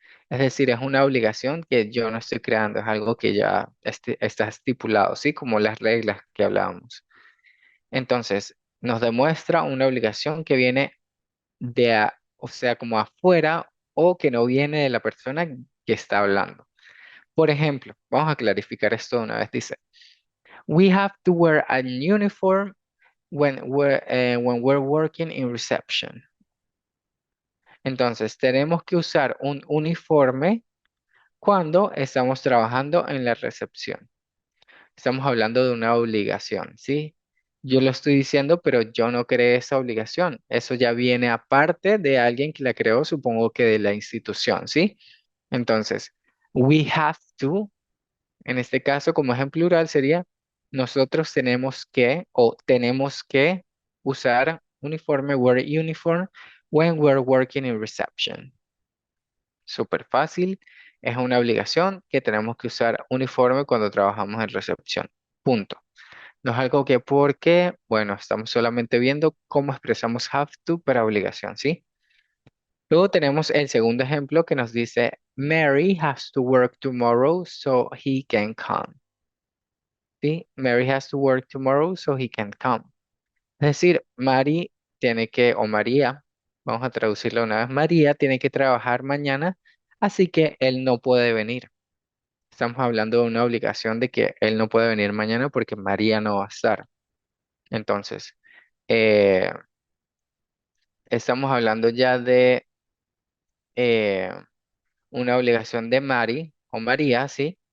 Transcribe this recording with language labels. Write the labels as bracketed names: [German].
[Spanish] Es decir, es una obligación que yo no estoy creando, es algo que ya está estipulado, ¿sí? Como las reglas que hablábamos. Entonces, nos demuestra una obligación que viene o sea, como afuera o que no viene de la persona que está hablando. Por ejemplo, vamos a clarificar esto de una vez. [English] Dice, we have to wear a uniform when we're working in reception. [Spanish] Entonces, tenemos que usar un uniforme cuando estamos trabajando en la recepción. Estamos hablando de una obligación, ¿sí? Yo lo estoy diciendo, pero yo no creé esa obligación. Eso ya viene aparte de alguien que la creó, supongo que de la institución, ¿sí? Entonces, [English] we have to, [Spanish] en este caso, como ejemplo plural, sería nosotros tenemos que o tenemos que usar uniforme, [English] wear uniform when we're working in reception. [Spanish] Súper fácil. Es una obligación que tenemos que usar uniforme cuando trabajamos en recepción. Punto. No es algo que porque, bueno, estamos solamente viendo cómo expresamos have to para obligación, ¿sí? Luego tenemos el segundo ejemplo que nos dice, [English] Mary has to work tomorrow so he can come. [Spanish] ¿Sí? [English] Mary has to work tomorrow so he can come. [Spanish] Es decir, Mary tiene que, o María, vamos a traducirlo una vez, María tiene que trabajar mañana, así que él no puede venir. Estamos hablando de una obligación de que él no puede venir mañana porque María no va a estar. Entonces, eh, estamos hablando ya de eh, una obligación de Mari o María, ¿sí?